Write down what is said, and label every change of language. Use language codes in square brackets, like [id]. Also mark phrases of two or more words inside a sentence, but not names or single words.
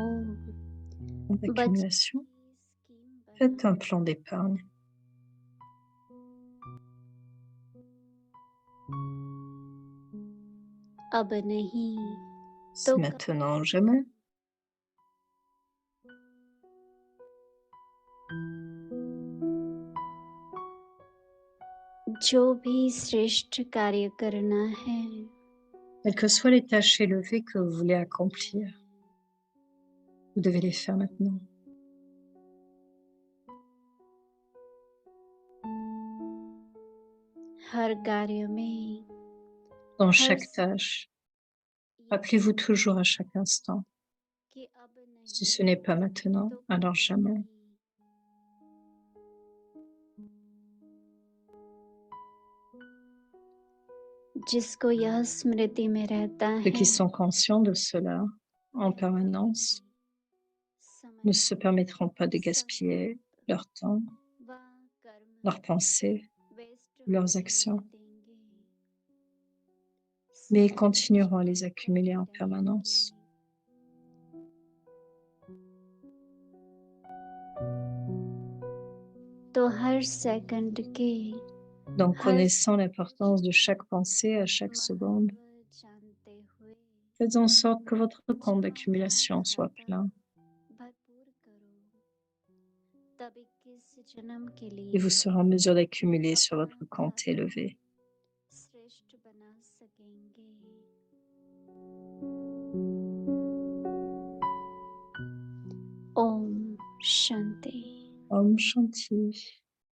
[fr] Compte d'accumulation, faites un plan d'épargne. [hi] अब नहीं [fr] C'est maintenant ou jamais. [hi] जो भी श्रेष्ठ कार्य करना है [fr] Quelles que soient les tâches élevées que vous voulez accomplir, vous devez les faire maintenant. [hi] हर कार्य में [fr] Dans [hi] हर [fr] chaque tâche, rappelez-vous toujours à chaque instant, [hi] कि अब नहीं [fr] si ce n'est pas maintenant, [hi] तो [fr] alors jamais. [hi] जिसको यह स्मृति में रहता [fr] Ceux [hi] है [fr] qui sont conscients de cela en permanence ne se permettront pas de gaspiller leur temps, leurs pensées, leurs actions, mais ils continueront à les accumuler en permanence. [hi] तो हर सेकंड के [fr] Donc, connaissant l'importance de chaque pensée à chaque seconde, [hi] जानते हुए [fr] faites en sorte que votre compte d'accumulation soit plein [hi] भरपूर करो तब 21 जन्म के [fr] et [hi] लिए [fr] vous serez en mesure d'accumuler sur votre compte élevé. [hi] श्रेष्ठ बना सकेंगे ओम शांति ओम शांति.